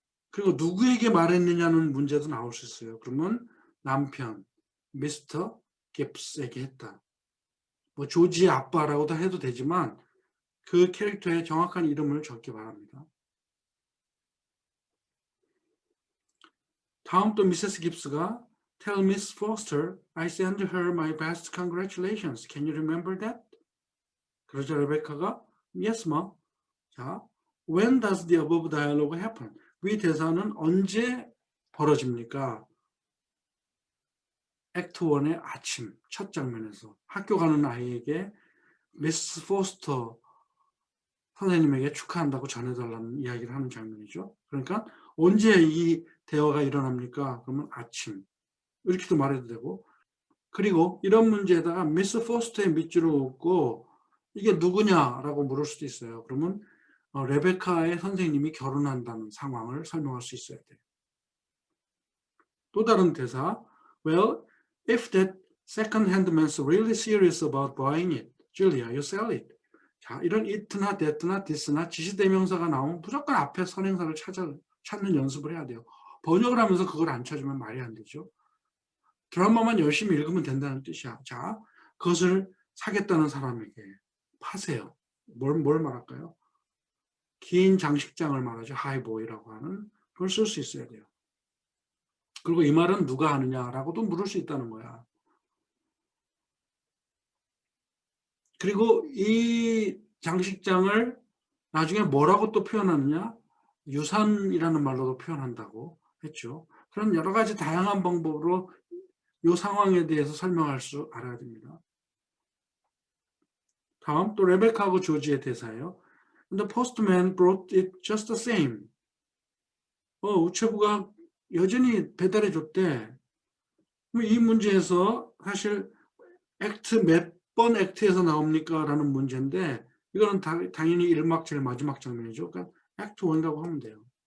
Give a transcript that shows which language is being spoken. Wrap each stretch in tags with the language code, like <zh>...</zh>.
<ko>그리고 누구에게 말했느냐는 문제도 나올 수 있어요. 그러면 남편, 미스터 깁스에게 했다. 뭐 조지의 아빠라고도 해도 되지만 그 캐릭터의 정확한 이름을 적기 바랍니다. 다음 또 미세스 깁스가</ko> <en>Tell Miss Foster I send her my best congratulations. Can you remember that?</en> <ko>그러자 레베카가</ko> <en>Yes, ma.</en> <ko>자,</ko> <en>when does the above dialogue happen?</en> <ko>이 대사는 언제 벌어집니까? 액트 1의 아침 첫 장면에서 학교 가는 아이에게 미스 포스터 선생님에게 축하한다고 전해달라는 이야기를 하는 장면이죠. 그러니까 언제 이 대화가 일어납니까? 그러면 아침 이렇게도 말해도 되고, 그리고 이런 문제에다가 미스 포스터의 밑줄을 긋고 이게 누구냐라고 물을 수도 있어요. 그러면 레베카의 선생님이 결혼한다는 상황을 설명할 수 있어야 돼요. 또 다른 대사,</ko> <en>well, if that second-hand man's really serious about buying it, Julia, you sell it.</en> <ko>자, 이런 it나 that나 this나 지시대명사가 나오면 무조건 앞에 선행사를 찾는 연습을 해야 돼요. 번역을 하면서 그걸 안 찾으면 말이 안 되죠. 드라마만 열심히 읽으면 된다는 뜻이야. 자, 그것을 사겠다는 사람에게 파세요. 뭘 말할까요? 긴 장식장을 말하죠. 하이보이라고 하는 그걸 쓸 수 있어야 돼요. 그리고 이 말은 누가 하느냐라고도 물을 수 있다는 거야. 그리고 이 장식장을 나중에 뭐라고 또 표현하느냐? 유산이라는 말로도 표현한다고 했죠. 그런 여러 가지 다양한 방법으로 이 상황에 대해서 설명할 수 알아야 됩니다. 다음 또 레베카하고 조지의 대사예요.</ko> <en>The postman brought it just the same.</en> <ko>우체부가 여전히 배달해 줬대. 이 문제에서 사실 액트 몇 번 액트에서 나옵니까? 라는 문제인데 이거는 당연히 1막 제일 마지막 장면이죠. 그러니까 액트 1이라고 하면 돼요.</ko>